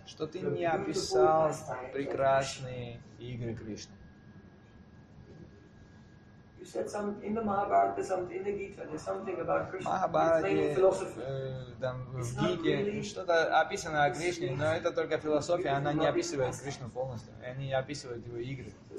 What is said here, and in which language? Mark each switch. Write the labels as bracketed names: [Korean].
[Russian] что ты не описал прекрасные игры Кришны. [English] You said something in the Mahabharata, there's something in the Gita, there's something about Krishna. [Russian] Что-то описано о Кришне, но это только философия, она не описывает Кришну полностью. Они не описывают его игры.